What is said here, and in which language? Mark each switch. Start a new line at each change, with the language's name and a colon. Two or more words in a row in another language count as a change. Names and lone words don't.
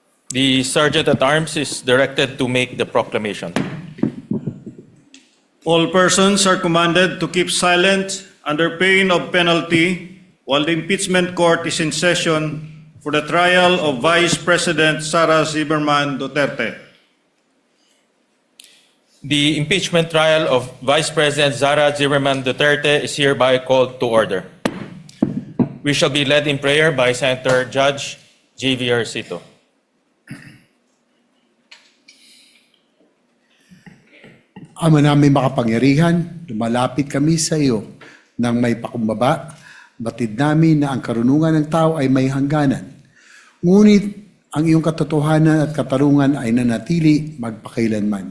English: The Sergeant-at-Arms is directed to make the proclamation. All persons are commanded to keep silent under pain of penalty while the impeachment court is in session for the trial of Vice President Sara Duterte. The impeachment trial of Vice President Sara Duterte is hereby called to order. We shall be led in prayer by Senator Judge J.V. Arcito.
Filipino: Ama namin makapangyarihan, lumalapit kami sa iyo nang may pakumbaba. Batid namin na ang karunungan ng tao ay may hangganan. Ngunit ang iyong katotohanan at katarungan ay nanatili magpakailanman.